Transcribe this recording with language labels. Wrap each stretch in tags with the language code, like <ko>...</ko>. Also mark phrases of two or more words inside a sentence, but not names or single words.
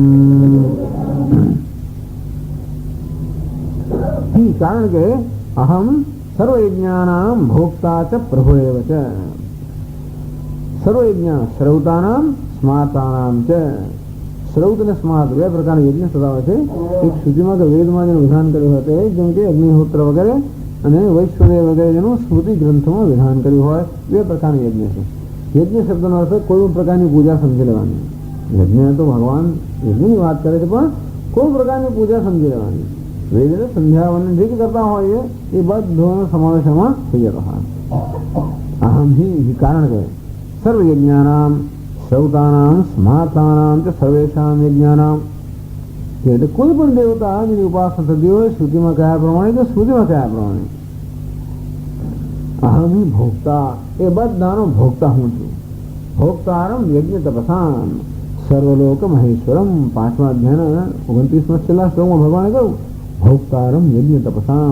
<gu>કારણ કે</gu> <sa>अहम सर्वयज्ञानां भोक्ता च प्रभुरेव च. सर्वयज्ञ श्रौतानां स्मार्तानां च.</sa> <gu>શ્રૌત ને સ્માર્ત બે પ્રકારના યજ્ઞ થતા છે. એક શ્રુતિમાં કે વેદમાં જેનું વિધાન કર્યું હતું જેમ કે અગ્નિહોત્ર વગેરે અને વૈશ્વદેવ વગેરે જેનું સ્મૃતિ ગ્રંથમાં વિધાન કર્યું હોય બે પ્રકારના યજ્ઞ છે. યજ્ઞ શબ્દનો અર્થ કોઈ પણ પ્રકારની પૂજા સમજી લેવાની. યજ્ઞ તો ભગવાન યજ્ઞની વાત કરે છે પણ કોઈ પ્રકારની પૂજા સમજી લેવાની. વેદ સંધ્યાવન જે કરતા હોય એ બધોનો સમાવેશ એમાં થઈ જતો હોય.</gu> <sa>અહમ હિ</sa> <gu>કારણ કે</gu> <sa>સર્વયજ્ઞાનામ श्रौतानां स्मार्तानां च सर्वेषां यज्ञानां.</sa> <gu>એટલે કોઈ પણ દેવતા જેની ઉપાસના થતી હોય શ્રુતિમાં કયા પ્રમાણે કે સ્મૃતિમાં કયા પ્રમાણે</gu> <sa>અહમ ભોક્તા</sa> <gu>એ બધાનો ભોક્તા હું છું.</gu> <sa>ભોક્તારમ યજ્ઞ તપસામ સર્વલોક મહેશ્વરમ.</sa> <gu>5મા અધ્યાયના 29મા છેલ્લા શ્લોકમાં ભગવાને કહ્યું</gu> <sa>ભોક્તારમ યજ્ઞ તપસામ.</sa>